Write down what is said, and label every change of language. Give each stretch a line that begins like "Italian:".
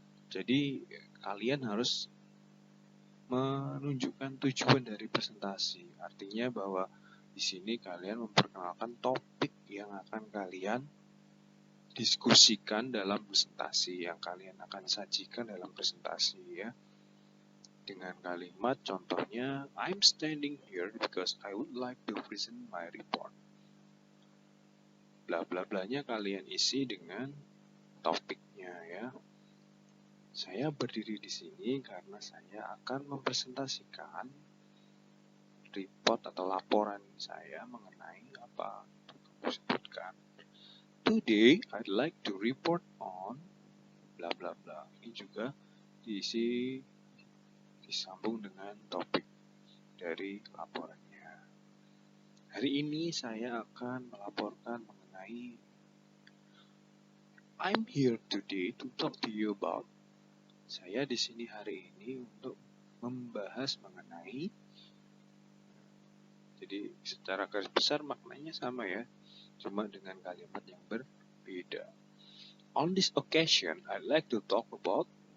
Indonesian: Jadi kalian harus menunjukkan tujuan dari presentasi. Artinya bahwa di sini kalian memperkenalkan topik yang akan kalian diskusikan dalam presentasi, yang kalian akan sajikan dalam presentasi ya. Dengan kalimat contohnya,
English: I'm standing here because I would like to present my report.
Indonesian: Bla bla blanya kalian isi dengan topiknya ya. Saya berdiri di sini karena saya akan mempresentasikan report atau laporan saya mengenai apa yang sebutkan.
English: Today, I'd like to report on bla bla bla.
Indonesian: Ini juga disambung dengan topik dari laporannya. Hari ini saya akan melaporkan mengenai
English: I'm here today to talk to you about.
Indonesian: Saya di sini hari ini untuk membahas mengenai. Jadi secara garis besar maknanya sama ya, cuma dengan kalimat yang berbeda.
English: On this occasion, I'd like to talk about.